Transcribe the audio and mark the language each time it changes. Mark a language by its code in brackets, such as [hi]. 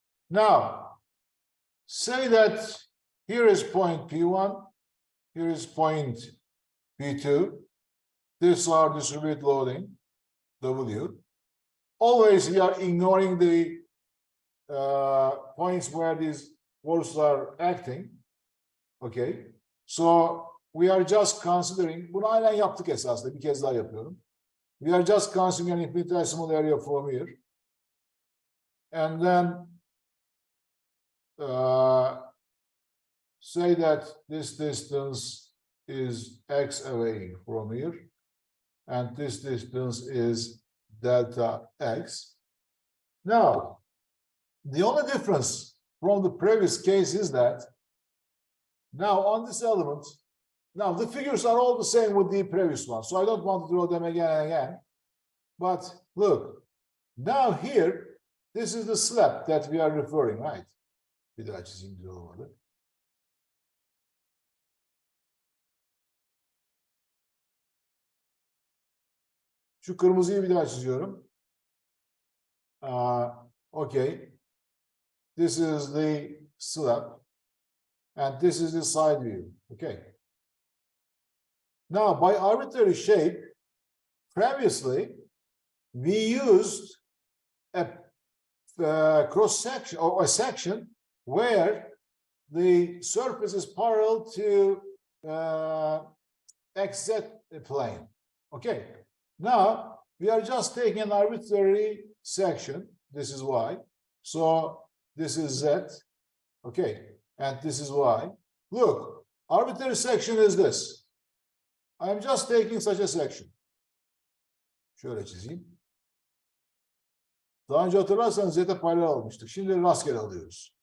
[en] Now, say that here is point P1, here is point P2. These are distributed loading, W. Always we are ignoring the points where these forces are acting. Okay. So we are just considering, [tr] bunu aynen yaptık esasında, bir kez daha yapıyorum. [en] We are just considering an infinitesimal area from here. And then say that this distance is x away from here, and this distance is delta x. Now, the only difference from the previous case is that now on this element, now the figures are all the same with the previous one, so I don't want to draw them again and again. But look, now here, this is the slab that we are referring, right? [tr] Bir daha çizeyim, güzel olmadı. Şu kırmızıyı bir daha çiziyorum. [en] Okay. This is the slab. And this is the side view. Okay. Now, by arbitrary shape, previously, we used a cross section or a section where the surface is parallel to XZ plane. Okay. Now we are just taking an arbitrary section. This is Y. So this is Z. Okay. And this is Y. Look, arbitrary section is this. I'm just taking such a section. [tr] Şöyle çizeyim. Daha önce hatırlarsanız Z'de paralel almıştık. Şimdi rastgele alıyoruz.